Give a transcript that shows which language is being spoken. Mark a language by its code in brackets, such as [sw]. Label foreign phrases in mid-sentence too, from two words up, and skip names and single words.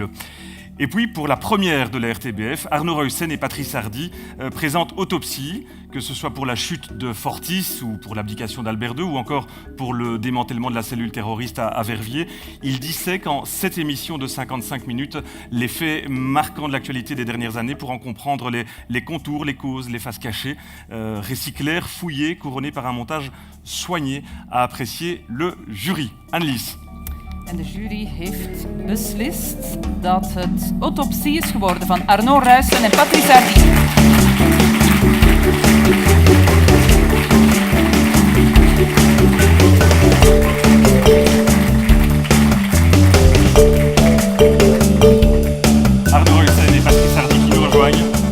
[fr] Et puis, pour la première de la RTBF, Arnaud Reussen et Patrice Hardy présentent Autopsie, que ce soit pour la chute de Fortis ou pour l'abdication d'Albert II ou encore pour le démantèlement de la cellule terroriste à Verviers. Ils dissèquent en 7 émissions de 55 minutes les faits marquants de l'actualité des dernières années pour en comprendre les contours, les causes, les faces cachées. Récit clair, fouillé, couronné par un montage soigné, à apprécier le jury. Annelies. [nl] En de jury heeft beslist dat het Autopsie is geworden van Arnaud Ruyssen en Patrice Hardy. [fr] Arnaud Ruyssen et Patrice Hardy qui nous rejoignent.